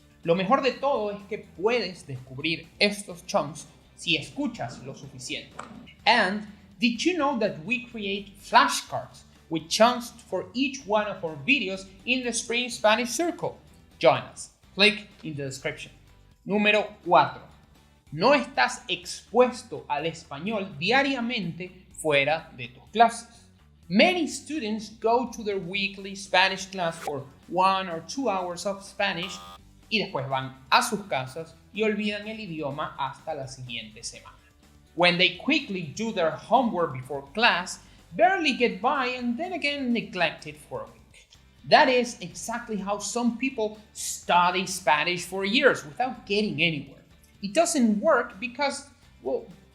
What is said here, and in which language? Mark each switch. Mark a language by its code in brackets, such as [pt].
[es] Lo mejor de todo es que puedes descubrir estos chunks si escuchas lo suficiente. [en] And did you know that we create flashcards with chunks for each one of our videos in the Spring Spanish Circle? Join us. Click in the description. [es] Número 4. No estás expuesto al español diariamente fuera de tus clases. [en] Many students go to their weekly Spanish class for 1 or 2 hours of Spanish [es] y después van a sus casas y olvidan el idioma hasta la siguiente semana. [en] When they quickly do their homework before class, barely get by and then again neglect it for a week. That is exactly how some people study Spanish for years without getting anywhere. It doesn't work because, well,